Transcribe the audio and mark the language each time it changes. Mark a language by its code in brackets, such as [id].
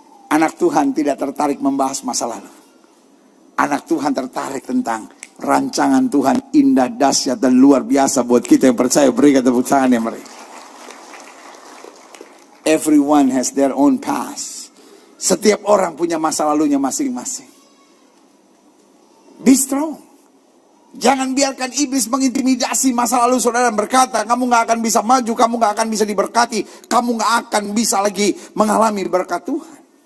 [id] Anak Tuhan tidak tertarik membahas masa lalu. Anak Tuhan tertarik tentang rancangan Tuhan indah, dahsyat dan luar biasa buat kita yang percaya. Berikan tepuk tangan yang meriah. [en] Everyone has their own past. [id] Setiap orang punya masa lalunya masing-masing. [en] Be strong. [id] Jangan biarkan iblis mengintimidasi masa lalu saudara, berkata, kamu gak akan bisa maju, kamu gak akan bisa diberkati, kamu gak akan bisa lagi mengalami berkat Tuhan.